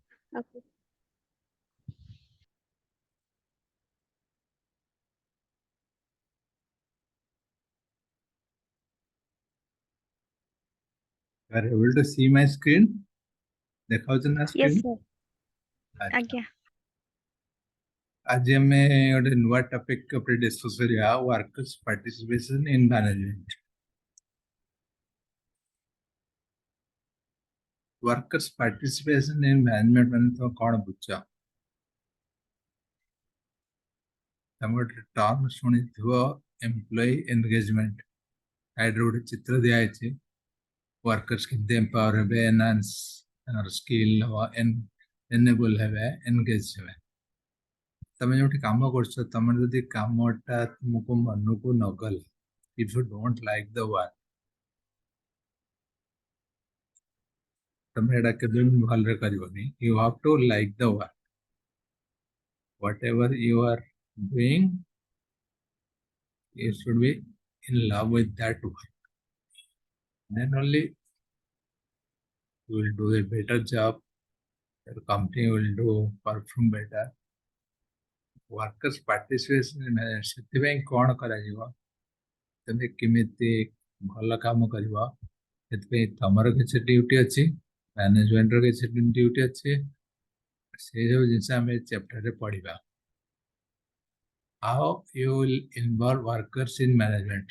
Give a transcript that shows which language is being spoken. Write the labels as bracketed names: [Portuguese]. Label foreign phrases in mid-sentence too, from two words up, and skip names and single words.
[English] Okay. You are able to see my screen? [Odia] ଦେଖାଉଛି ନା [English] Yes, screen? sir. [Odia] ଆଚ୍ଛା। ଆଜ୍ଞା। ଆଜି ଆମେ ଗୋଟେ ନୂଆ ଟପିକ ଉପରେ ଡିସ୍କସ କରିବା [English] workers participation in management. workers participation in management [Odia] ମାନେ ତମେ କ'ଣ ବୁଝ? ତମେ ଗୋଟେ ଟର୍ମ ଶୁଣିଥିବ [English] employee engagement. [Odia] ସାଇଡରେ ଗୋଟେ ଚିତ୍ର ଦିଆହେଇଛି। ୱାର୍କର୍ସ କେମିତି ଏମ୍ପାୱାର ହେବେ, ଏନହାନ୍ସ ତାଙ୍କର ସ୍କିଲ୍ ହବ, ଏନେବଲ ହେବେ, ଏନଗେଜ ହେବେ। ତମେ ଯୋଉଠି କାମ କରୁଛ, ତମର ଯଦି କାମଟା ତୁମକୁ ମନକୁ ନଗଲା, [English] if you don't like the work, [Odia] ତମେ ଏଟା କେବେ ବି ଭଲରେ କରିବନି। [English] You have to like the work. Whatever you are doing, you should be in love with that work. Then only you will do a better job. Your company will do perform better. Workers participation [Odia] ସେଥିପାଇଁ କ'ଣ କରାଯିବ? ତମେ କେମିତି ଭଲ କାମ କରିବ, ସେଥିପାଇଁ ତମର କିଛି ଡ୍ୟୁଟି ଅଛି, ମ୍ୟାନେଜମେଣ୍ଟର କିଛି ଡ୍ୟୁଟି ଅଛି। ସେଇ ସବୁ ଜିନିଷ ଆମେ ଚାପ୍ଟରରେ ପଢିବା। [English] how you will involve workers in management.